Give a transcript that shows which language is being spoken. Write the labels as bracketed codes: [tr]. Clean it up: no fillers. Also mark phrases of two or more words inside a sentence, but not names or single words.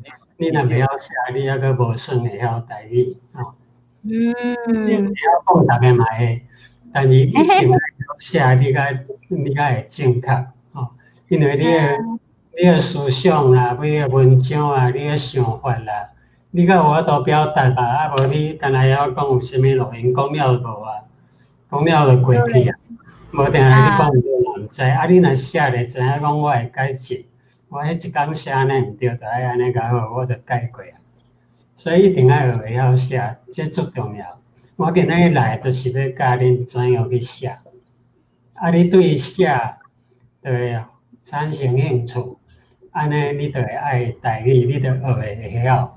[nan] 你若袂晓写，你还阁无算会晓台语你会晓讲，大家嘛会，但是一定爱晓写，你才会正确因为你的思想啦，你的文章啊，你的想法啦，你才有法度表达吧，无你干那会晓讲有啥物路用，讲了无啊？讲了就过去啊，无定你讲毋对人知，你若写咧知影讲我会改进，我迄一工写安尼毋对，就爱安尼甲好，我就改过啊。所以一定爱学会晓写，这足重要。我今日来就是要教恁怎样去写，你对写就会产生兴趣，安尼你就会爱台语，你就学会晓。